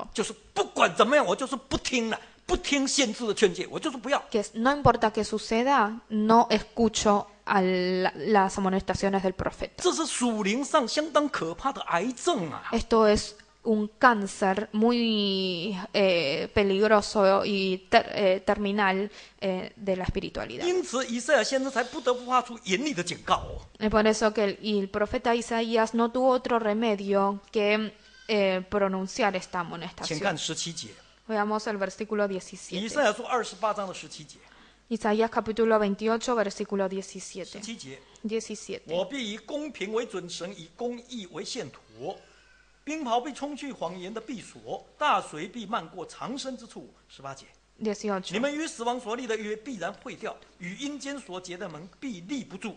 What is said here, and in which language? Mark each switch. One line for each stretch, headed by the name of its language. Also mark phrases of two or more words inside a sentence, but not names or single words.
Chinese: 就是不管怎么样，我就是不听了，不听先知的劝诫，我就是不要。
Spanish: Que no importa que suceda, no escucho a las amonestaciones del profeta.
Chinese: 这是属灵上相当可怕的癌症啊！
Spanish: Esto es un cáncer muy peligroso y terminal de la espiritualidad.
Chinese: 因此，以赛亚先知才不得不发出严厉的警告哦。
Spanish: Es por eso que el profeta Isaías no tuvo otro remedio que pronunciar esta
Chinese: 请
Spanish: amonestación.
Chinese: 看17节，
Spanish: Veamos el versículo
Chinese: 以
Spanish: 17.
Chinese: 赛亚书28章的17节。
Spanish: Isaías capítulo 28, versículo 17.
Chinese: 17 节，
Spanish: 17.
Chinese: 我必以公平为准绳，以公义为线砣。冰雹必冲去谎言的避所，大水必漫过藏身之处。18节，你
Spanish: 18.
Chinese: 们与死亡所立的约必然废掉，与阴间所结的盟必立不住。